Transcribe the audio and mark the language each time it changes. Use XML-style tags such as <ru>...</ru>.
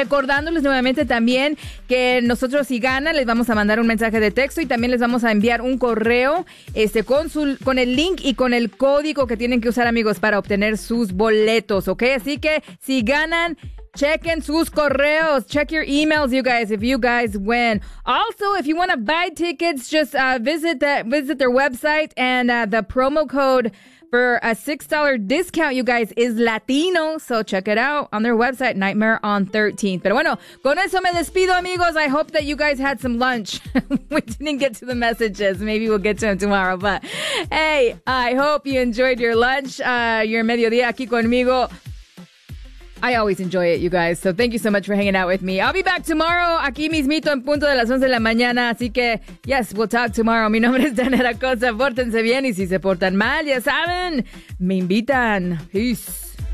<es>Recordándoles nuevamente también que nosotros, si ganan, les vamos a mandar un mensaje de texto y también les vamos a enviar un correo con el link y con el código que tienen que usar, amigos, para obtener sus boletos, ¿ok? Así que si ganan, chequen sus correos.</es> <en>Check your emails, you guys, if you guys win. Also, if you want to buy tickets, just visit their website and the promo code for a $6 discount, you guys, is Latino. So check it out on their website, Nightmare on 13th.</en> <es>Pero bueno, con eso me despido, amigos.</es> <en>I hope that you guys had some lunch. We didn't get to the messages. Maybe we'll get to them tomorrow. But hey, I hope you enjoyed your lunch, your</en> <es>mediodía aquí conmigo.</es> <en>I always enjoy it, you guys. So thank you so much for hanging out with me. I'll be back tomorrow,</en> <es>aquí mismito, en punto de las 11 de la mañana. Así que,</es> <en>yes, we'll talk tomorrow.</en> <es>Mi nombre es Janet Acosta. Pórtense bien. Y si se portan mal, ya saben, me invitan. Peace.</es>